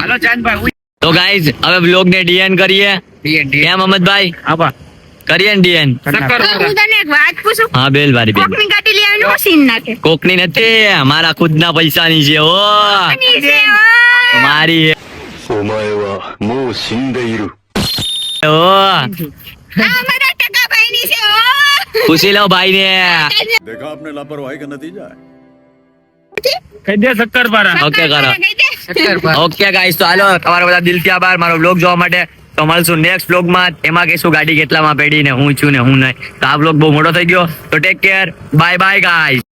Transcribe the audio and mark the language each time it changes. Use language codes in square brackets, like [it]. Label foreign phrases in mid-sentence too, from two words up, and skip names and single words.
[gu] હાલો ચાંદભાઈ તો ગાઈસ હવે બ્લોગ ને ડીએન કરીએ. કેમ અહમદભાઈ આબા કરીએ ને ડીએન? શક્કર હું તને એક વાત પૂછું હા બેલ બારી બેન. કોકની ગાડી લઈ આવીને મશીન નાખે કોકની નથી મારા ખુદના પૈસાની છે. ઓ ની છે, ઓ. મારી છે. [ja] お前はもう死んでいる [gu] ઓ આ મારા ટકાભાઈની છે, ઓ. પૂછી લો ભાઈ ને. [hi] देखा आपने लापरवाही का नतीजा है [gu] કહી દે શક્કરપારા. ઓકે કરો. કહી દે. [en] okay guys [gu] તો હાલો તમારા બધા દિલથી આભાર મારો બ્લોગ જોવા માટે. તો મળશું [en] next blog. [gu] એમાં કહીશું ગાડી કેટલામાં પડી ને હું છું ને હું નહીં. તો આ બ્લોગ બહુ મોટો થઈ ગયો તો [en] take care. bye bye guys.